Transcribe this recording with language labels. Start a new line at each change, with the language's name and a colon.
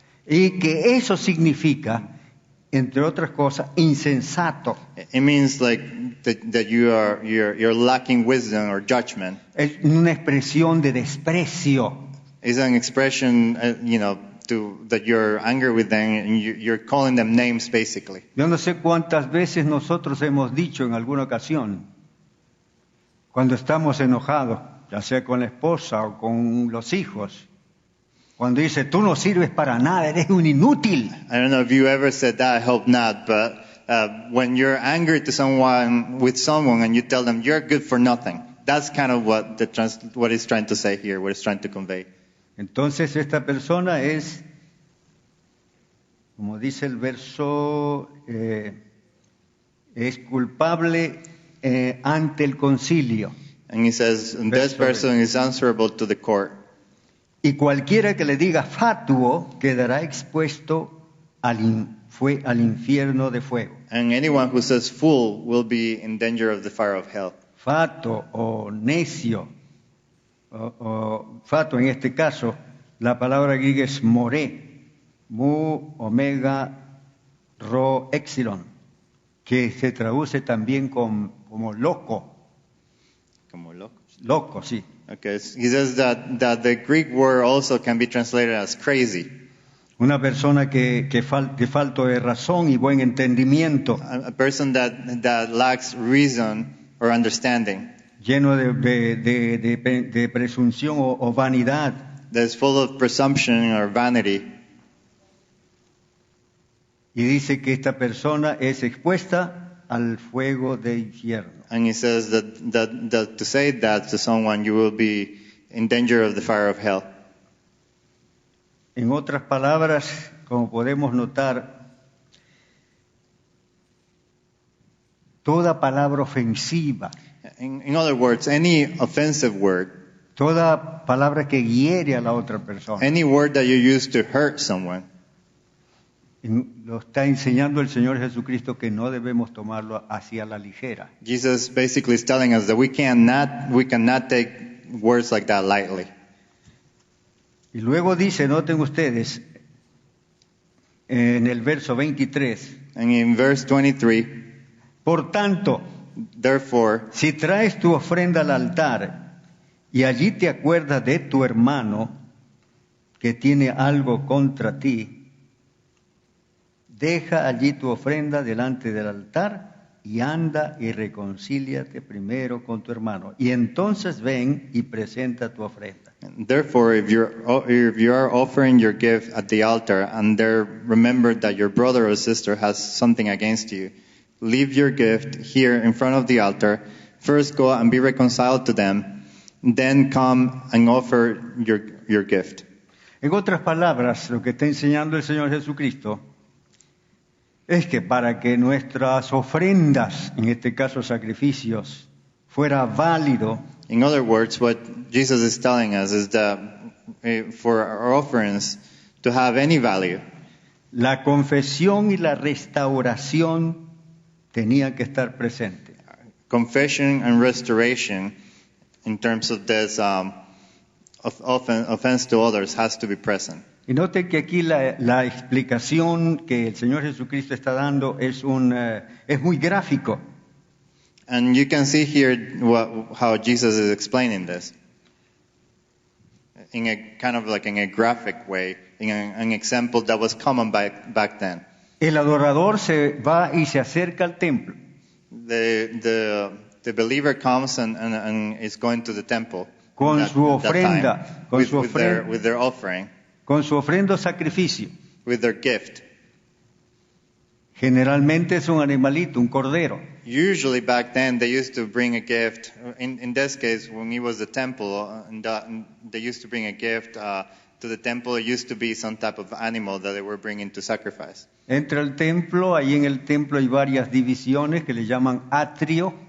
Spanish: Y que eso significa, entre otras cosas, insensato.
English: It means like that you're lacking wisdom or judgment.
Spanish: Es una expresión de desprecio.
English: It's an expression, that you're angry with them and you're calling them names basically.
Spanish: Yo no sé cuántas veces nosotros hemos dicho en alguna ocasión, cuando estamos enojados, ya sea con la esposa o con los hijos, cuando dice, tú no sirves para nada, eres un inútil.
English: I don't know if you ever said that, I hope not, but when you're angry to someone with someone and you tell them you're good for nothing. That's kind of what what it's trying to say here, what it's trying to convey.
Spanish: Entonces esta persona es, como dice el verso, es culpable ante el concilio.
English: And he says, this person is answerable to the court.
Spanish: Y cualquiera que le diga fatuo quedará expuesto al infierno de fuego.
English: And anyone who says fool will be in danger of the fire of hell.
Spanish: Fato o necio, o fato en este caso, la palabra griega es moré, mu, omega, rho, epsilon, que se traduce también como loco. Como loco. Loco, sí.
English: Okay, he says that the Greek word also can be translated as crazy.
Spanish: Una persona que falto de razón y buen entendimiento,
English: A person that lacks reason or understanding,
Spanish: lleno de presunción o vanidad.
English: that's full of presumption or vanity.
Spanish: Y dice que esta persona es expuesta al fuego de infierno.
English: And he says that to say that to someone, you will be in danger of the fire of hell.
Spanish: En otras palabras, como podemos notar, toda palabra ofensiva,
English: In other words, any offensive word,
Spanish: toda palabra que hiere a la otra persona,
English: any word that you use to hurt someone,
Spanish: lo está enseñando el Señor Jesucristo que no debemos tomarlo hacia la ligera.
English: Jesus basically is telling us that we cannot take words like that lightly.
Spanish: Y luego dice, noten ustedes, en el verso 23,
English: And in verse 23,
Spanish: por tanto,
English: therefore,
Spanish: si traes tu ofrenda al altar y allí te acuerdas de tu hermano que tiene algo contra ti, deja allí tu ofrenda delante del altar y anda y reconcíliate primero con tu hermano. Y entonces ven y presenta tu ofrenda.
English: therefore, if you are offering your gift at the altar and there remember that your brother or sister has something against you, leave your gift here in front of the altar. First go and be reconciled to them, then come and offer your gift.
Spanish: En otras palabras, lo que está enseñando el Señor Jesucristo es que para que nuestras ofrendas, en este caso sacrificios, fuera válido,
English: In other words, what Jesus is telling us is that for our offerings to have any value,
Spanish: la confesión y la restauración tenían que estar presentes.
English: confession and restoration in terms of this offense to others has to be present.
Spanish: Y noten que aquí la explicación que el Señor Jesucristo está dando es muy gráfico.
English: And you can see here how Jesus is explaining this in a kind of like in a graphic way, in an example that was common back then.
Spanish: El adorador se va y se acerca al templo.
English: The believer comes and is going to the temple
Spanish: Con
English: that-
Spanish: su
English: that time,
Spanish: ofrenda, con
English: with,
Spanish: su
English: with their,
Spanish: ofrenda.
English: with their offering,
Spanish: Con su ofrenda o sacrificio.
English: with their gift.
Spanish: Generalmente es un animalito, un cordero.
English: Usually back then they used to bring a gift. In this case, when it was the temple, they used to bring a gift to the temple. It used to be some type of animal that they were bringing to sacrifice.
Spanish: Entra al templo, ahí en el templo hay varias divisiones que le llaman atrio.